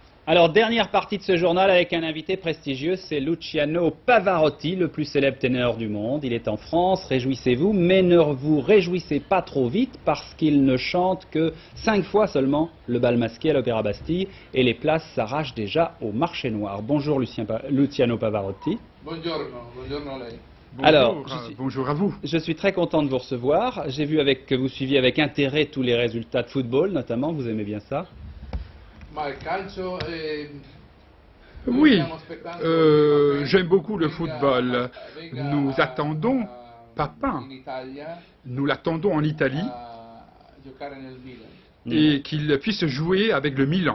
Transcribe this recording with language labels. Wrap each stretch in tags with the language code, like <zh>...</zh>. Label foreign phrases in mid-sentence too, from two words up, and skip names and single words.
<fr>Alors, dernière partie de ce journal avec un invité prestigieux, c'est Luciano Pavarotti, le plus célèbre ténor du monde. Il est en France, réjouissez-vous, mais ne vous réjouissez pas trop vite parce qu'il ne chante que 5 fois seulement le bal masqué à l'Opéra Bastille et les places s'arrachent déjà au marché noir. Bonjour Luciano Pavarotti.</fr> <it>Buongiorno, buongiorno a lei.</it> <fr>Bonjour, Alors, bonjour à vous. Je suis très content de vous recevoir. J'ai vu que vous suiviez avec intérêt tous les résultats de football, notamment. Vous aimez bien ça?</fr> <it>Ma il calcio</it> <fr>Oui, j'aime beaucoup le football. Nous attendons Papa, nous l'attendons en Italie et qu'il puisse jouer avec le Milan.</fr>